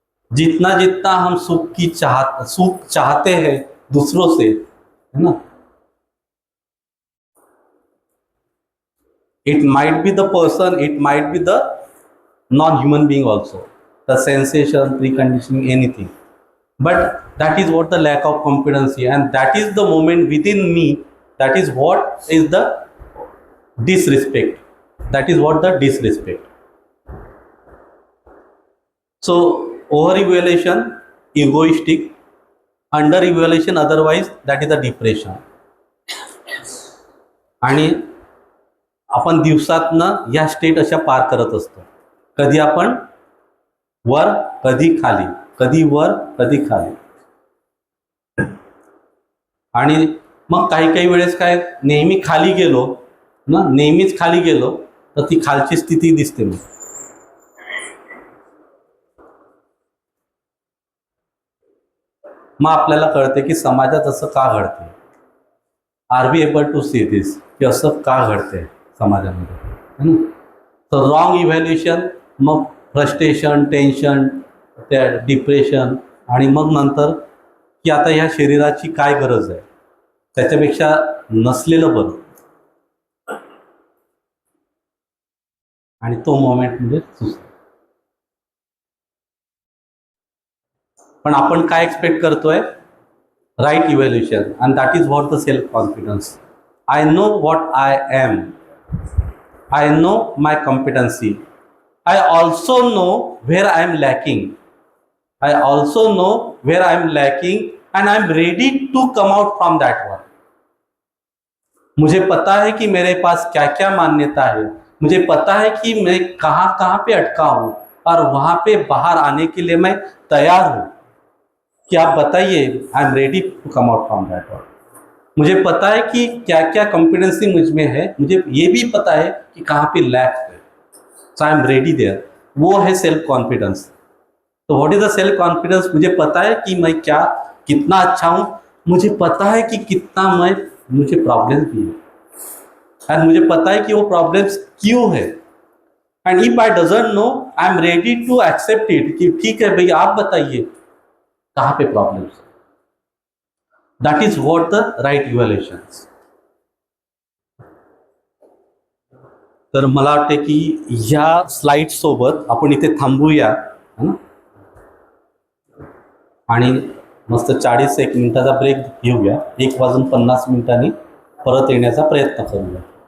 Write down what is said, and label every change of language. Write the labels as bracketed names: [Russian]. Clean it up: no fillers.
[Hindi] जितना जितना हम सुख चाहते हैं दूसरों से, है ना, [English] it might be the person, it might be the non-human being also, the sensation, preconditioning, anything, but that is what the lack of competency, and that is the moment within me, that is what is the disrespect, that is what the disrespect. So over evaluation egoistic, under evaluation otherwise that is the depression. [Marathi] आणि आपण दिवसातनं या state अशा पार करत असतो, कधी आपण वर कधी खाली. कधी वर कधी खाली. आणि मग काही काही वेळेस काय, नेहमी खाली गेलो ना, नेहमीच खाली गेलो तर ती खालची स्थिती दिसते. मग आपल्याला कळते की समाजात असं का घडते. [English] Are we able to see this, की असं का घडते समाजामध्ये, है ना. [Marathi] तर रॉंग इव्हॅल्युएशन, मग फ्रस्ट्रेशन, टेन्शन, त्या डिप्रेशन, आणि मग नंतर की आता ह्या शरीराची काय गरज आहे, त्याच्यापेक्षा नसलेलं बरं. आणि तो मोमेंट म्हणजे सुसाईड. पण आपण काय एक्सपेक्ट करतोय, [English] Right evaluation, and that is what the self confidence. I know what I am, I know my competency, I also know where I am lacking, I also know where I am lacking and I am ready to come out from that one. [Hindi] मुझे पता है कि मेरे पास क्या क्या मान्यता है, मुझे पता है कि मैं कहाँ कहाँ पे अटका हूँ और वहाँ पे बाहर आने के लिए मैं तैयार हूँ. कि आप बताइए, [English] I am ready to come out from that one. [Hindi] मुझे पता है कि क्या क्या कॉम्पिटेंसी मुझ में है, मुझे ये भी पता है कि कहाँ पे लैक है, [English] So I am ready there. [Hindi] वो है [English] Self confidence. तो what is the self confidence? [Hindi] मुझे पता है कि मैं क्या कितना अच्छा हूँ, मुझे पता है कि कितना मुझे प्रॉब्लम्स भी है, एंड मुझे पता है कि वो प्रॉब्लम्स क्यों है. [English] and if I doesn't know, I am ready to accept it, [Hindi] कि ठीक है भैया आप बताइए कहाँ पे problems. [English] That is what the right evaluation. [Marathi] तर मला वाटते की ह्या स्लाइड सोबत आपण इथे थांबूया, है ना. आणि मस्त 40 मिनिटाचा ब्रेक घेऊया. 1:50 परत येण्याचा प्रयत्न करूया.